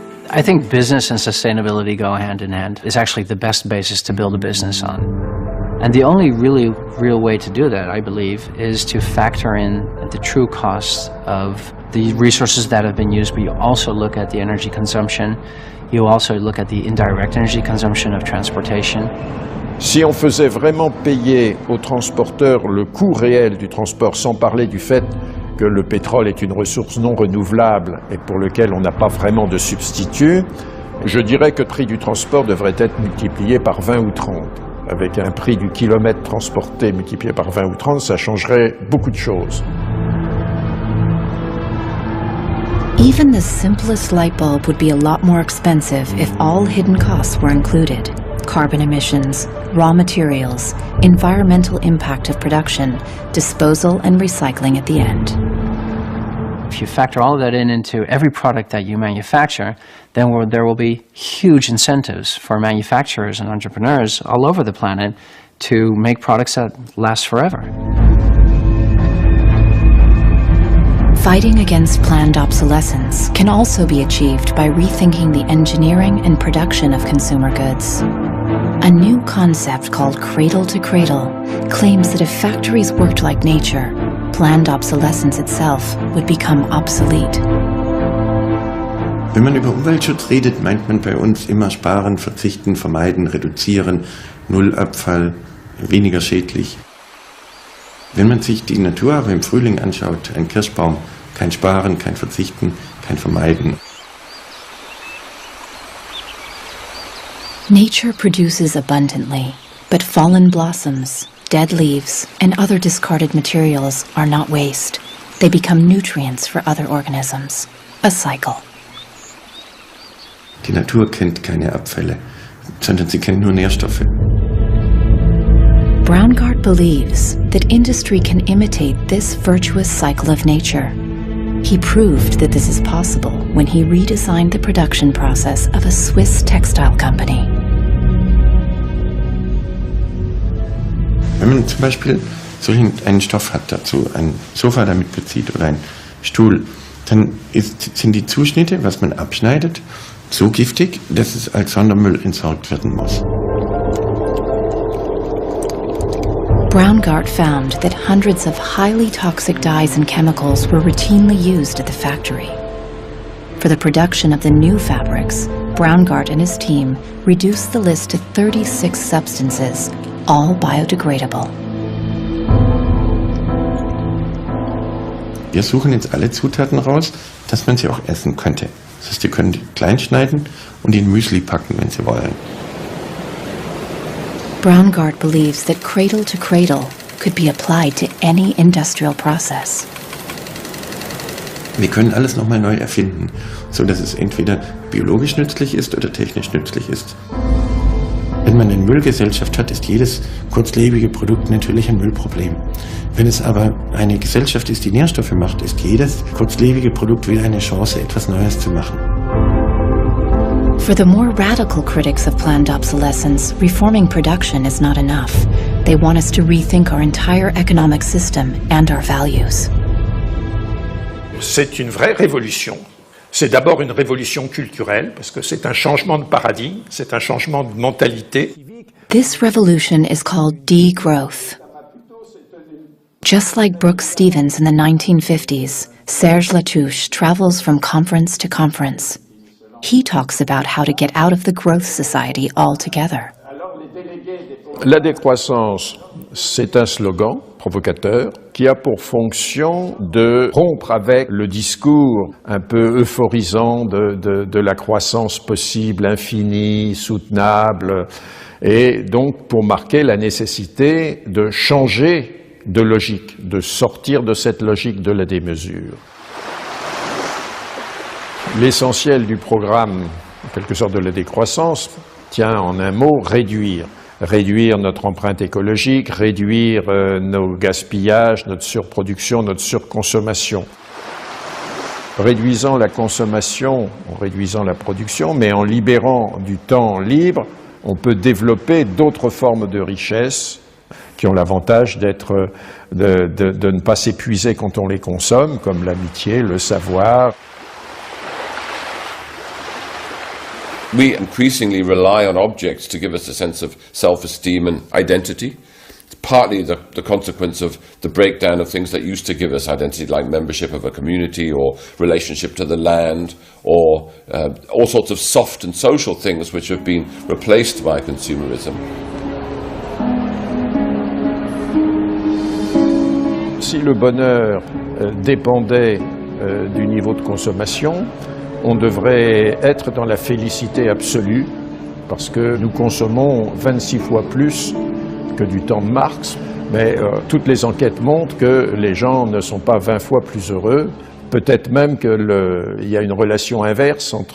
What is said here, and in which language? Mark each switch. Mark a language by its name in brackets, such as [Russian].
[English] I think business and sustainability go hand in hand. It's actually the best basis to build a business on. And the only really real way to do that, I believe, is to factor in the true costs of the resources that have been used, but you also look at the energy consumption. You also look at the indirect energy consumption of transportation. [French] Si on faisait vraiment payer aux transporteurs le coût réel du transport, sans parler du fait que le pétrole est une ressource non renouvelable et pour lequel on n'a pas vraiment de substitut, je dirais que le prix du transport devrait être multiplié par 20 ou 30. Avec un prix du kilomètre transporté multiplié par 20 ou 30, ça changerait beaucoup de choses. [English] Even the simplest light bulb would be a lot more expensive if all hidden costs were included. Carbon emissions, raw materials, environmental impact of production, disposal and recycling at the end. If you factor all of that into every product that you manufacture, then there will be huge incentives for manufacturers and entrepreneurs all over the planet to make products that last forever. Fighting against planned obsolescence can also be achieved by rethinking the engineering and production of consumer goods. A new concept called cradle to cradle claims that if factories worked like nature, planned obsolescence itself would become obsolete. [German] Wenn man über Umweltschutz redet, meint man bei uns immer sparen, verzichten, vermeiden, reduzieren, Nullabfall, weniger schädlich. Wenn man sich die Natur aber im Frühling anschaut, ein Kirschbaum, kein Sparen, kein Verzichten, kein Vermeiden. [English] Nature produces abundantly, but fallen blossoms, dead leaves, and other discarded materials are not waste. They become nutrients for other organisms. A cycle. [German] Die Natur kennt keine Abfälle, sondern sie kennt nur Nährstoffe. [English] Braungart believes that industry can imitate this virtuous cycle of nature. He proved that this is possible when he redesigned the production process of a Swiss textile company. [German] Wenn man zum Beispiel einen Stoff hat, dazu ein Sofa damit bezieht oder ein Stuhl, dann sind die Zuschnitte, was man abschneidet, so giftig, dass es als Sondermüll entsorgt werden muss. [English] Braungart found that hundreds of highly toxic dyes and chemicals were routinely used at the factory. For the production of the new fabrics, Braungart and his team reduced the list to 36 substances, all biodegradable. [German] Wir suchen jetzt alle Zutaten raus, dass man sie auch essen könnte. Das heißt, ihr könnt klein schneiden und in Müsli packen, wenn Sie wollen. [English] Braungart believes that cradle to cradle could be applied to any industrial process. [German] Wir können alles nochmal neu erfinden, so dass es entweder biologisch nützlich ist oder technisch nützlich ist. Wenn man eine Müllgesellschaft hat, ist jedes kurzlebige Produkt natürlich ein Müllproblem. Wenn es aber eine Gesellschaft ist, die Nährstoffe macht, ist jedes kurzlebige Produkt wieder eine Chance, etwas Neues zu machen. [English] For the more radical critics of planned obsolescence, reforming production is not enough. they want us to rethink our entire economic system and our values. [French] C'est une vraie révolution. C'est d'abord une révolution culturelle, parce que c'est un changement de paradigme, c'est un changement de mentalité. [English] This revolution is called degrowth. Just like Brooks Stevens in the 1950s, Serge Latouche travels from conference to conference. He talks about how to get out of the growth society altogether. [French] La décroissance, c'est un slogan provocateur qui a pour fonction de rompre avec le discours un peu euphorisant de la croissance possible, infinie, soutenable, et donc pour marquer la nécessité de changer de logique, de sortir de cette logique de la démesure. L'essentiel du programme, en quelque sorte de la décroissance, tient en un mot réduire. Réduire notre empreinte écologique, réduire nos gaspillages, notre surproduction, notre surconsommation. Réduisant la consommation, en réduisant la production, mais en libérant du temps libre, on peut développer d'autres formes de richesse qui ont l'avantage de ne pas s'épuiser quand on les consomme, comme l'amitié, le savoir. [English] We increasingly rely on objects to give us a sense of self-esteem and identity. It's partly the consequence of the breakdown of things that used to give us identity, like membership of a community or relationship to the land, or all sorts of soft and social things which have been replaced by consumerism. [French] Si le bonheur dépendait du niveau de consommation, on devrait être dans la félicité absolue, parce que nous consommons 26 fois plus que du temps de Marx, mais toutes les enquêtes montrent que les gens ne sont pas 20 fois plus heureux, peut-être même qu'il y a une relation inverse